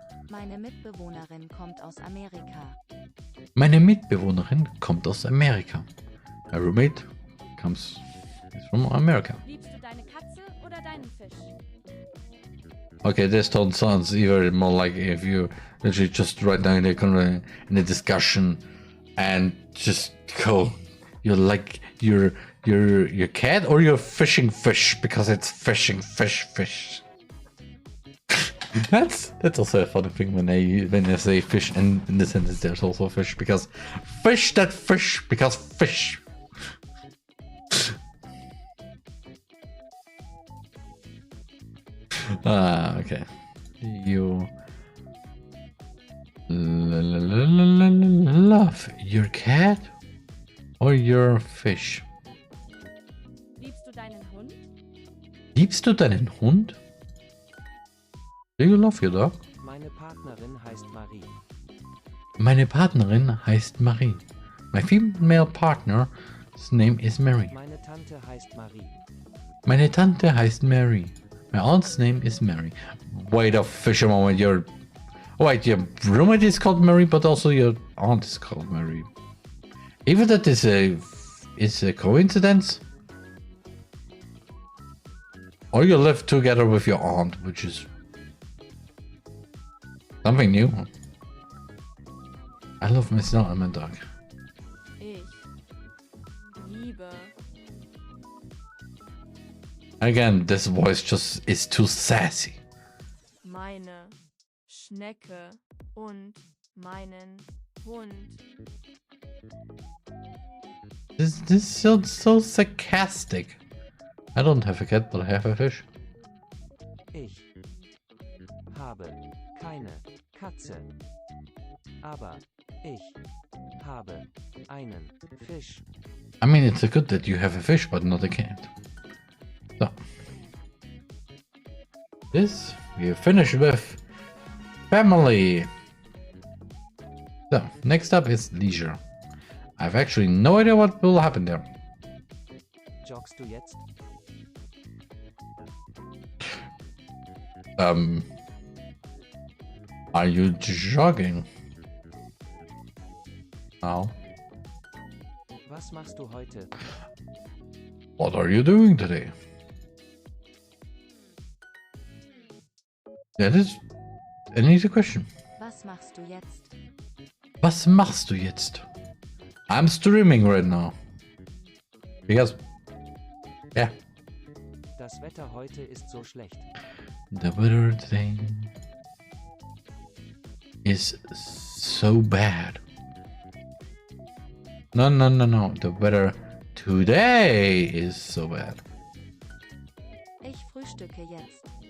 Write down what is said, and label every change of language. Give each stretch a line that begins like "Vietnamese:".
German: Meine Mitbewohnerin kommt aus Amerika. Meine Mitbewohnerin kommt aus Amerika.
English: My roommate is from America.
German: Liebst du deine Katze oder deinen Fisch?
English: Okay, this tone sounds even more like if you literally just right now in a discussion and just go, you're like your cat or you're fishing fish, because it's fishing fish. That's also a funny thing when I say fish, and in the sentence there's also fish, because fish that fish because fish. Okay. You love your cat or your fish?
German: Liebst du deinen Hund? Liebst du deinen Hund?
English: Do you love your dog?
German: Meine Partnerin heißt Marie. Meine Partnerin heißt Marie.
English: My female partner's name is Mary.
German: Meine Tante heißt Marie. Meine Tante heißt Mary.
English: My aunt's name is Mary. Wait a fish a moment, your roommate is called Mary, but also your aunt is called Mary. Even that is a coincidence? Or you live together with your aunt, which is something new. I love my snail and my dog.
German: Ich liebe.
English: Again, this voice just is too sassy.
German: Meine Schnecke und meinen Hund.
English: This sounds so sarcastic. I don't have a cat, but I have a fish.
German: Ich habe keine Katze. Aber ich habe einen Fisch.
English: I mean, it's good that you have a fish, but not a cat. So. This, we finish with family. So, next up is leisure. I've actually no idea what will happen there.
German: Joggst du jetzt?
English: Are you jogging? No.
German: Was machst du heute?
English: What are you doing today? That is an easy question.
German: Was machst du jetzt? Was machst du jetzt?
English: I'm streaming right now. Because, yeah.
German: Das Wetter heute ist so schlecht.
English: The weather today is so bad. No. The weather today is so bad.
German: Ich frühstücke jetzt.